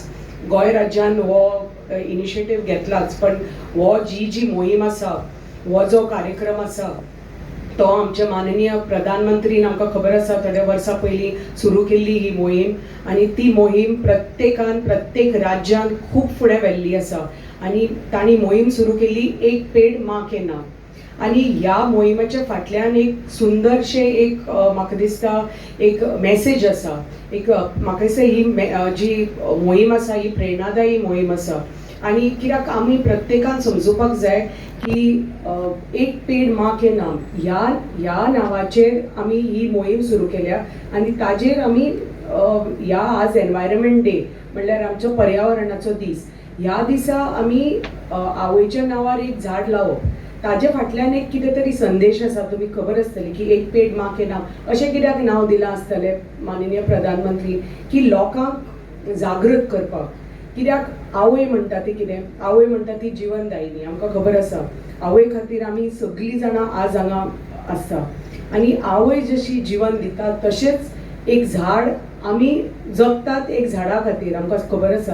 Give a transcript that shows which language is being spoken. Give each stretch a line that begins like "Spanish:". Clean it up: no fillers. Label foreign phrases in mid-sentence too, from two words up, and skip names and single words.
Konkani: गोंय राज्यान हो इनिशिएटीव घेतलाच, पण हो जी मोहीम आसा, हो जो कार्यक्रम आसा तो आमचे माननीय प्रधानमंत्रीन आमकां खबर आसा थोड्या वर्सां पयलीं सुरू केल्ली ही मोहीम, आनी ती मोहीम प्रत्येकान प्रत्येक राज्यान खूब फुडें व्हेल्ली आसा. आनी तांणी मोहीम सुरू केल्ली एक पेड माँ के नाम. आनी ह्या मोहिमेच्या फाटल्यान एक सुंदरशें एक म्हाका दिसता एक मॅसेज आसा. एक म्हाका दिसता ही जी मोहीम आसा ही प्रेरणादायी मोहीम आसा. आनी कित्याक आमी प्रत्येकान समजुपाक जाय की एक पेड माँ के नाम ह्या नांवाचेर आमी ही मोहीम सुरू केल्या. आनी ताजेर आमी ह्या आज एनवायरमेंट डे म्हणल्यार आमचो पर्यावरणाचो दीस, ह्या दिसा आमी आवयच्या नांवार एक झाड लावप. ताजे फाटल्यान एक कितें तरी संदेश आसा. तुमी खबर आसतली की एक पेड माँ के नाम अशें कित्याक नांव दिलां आसतलें माननीय प्रधानमंत्री, की लोकांक जागृत करपाक. कित्याक आवय म्हणटा ती कितें, आवय म्हणटा ती जिवनदायिनी. आमकां खबर आसा आवय खातीर आमी सगळीं जाणां आज हांगा आसता. आनी आवय जशी जिवन दिता तशेंच एक झाड आमी जगतात एक झाडा खातीर, आमकां खबर आसा.